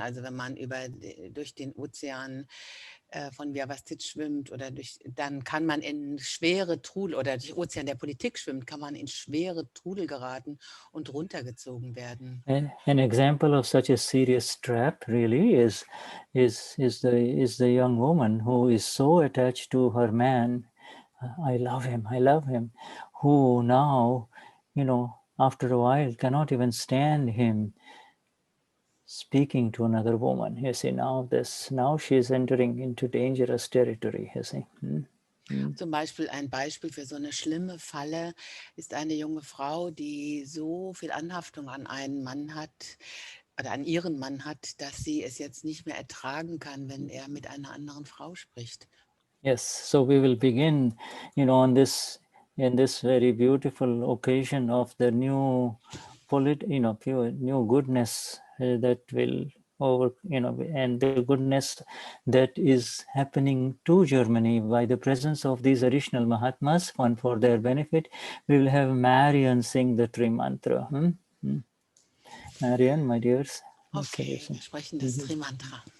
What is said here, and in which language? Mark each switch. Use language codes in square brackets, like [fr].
[de] Also wenn man durch den Ozean von Vyavastit schwimmt dann kann man in schwere Trudel oder durch Ozean der Politik schwimmt, kann man in schwere Trudel geraten und runtergezogen werden. [en] An example of such a serious trap really is the young woman who is so attached to her man. I love him, who now, you know, after a while cannot even stand him speaking to another woman. You see, now she is entering into dangerous territory, you see. [de] Zum Beispiel ein Beispiel für so eine schlimme Falle ist eine junge Frau, die so viel Anhaftung an einen Mann hat oder an ihren Mann hat, dass sie es jetzt nicht mehr ertragen kann, wenn er mit einer anderen Frau spricht. [en] Yes, so we will begin, you know, in this very beautiful occasion of the new new goodness that will and the goodness that is happening to Germany by the presence of these additional Mahatmas, and for their benefit, we will have Marian sing the Tri Mantra. Marian, my dears. [de] Okay, wir sprechen das Tri-Mantra.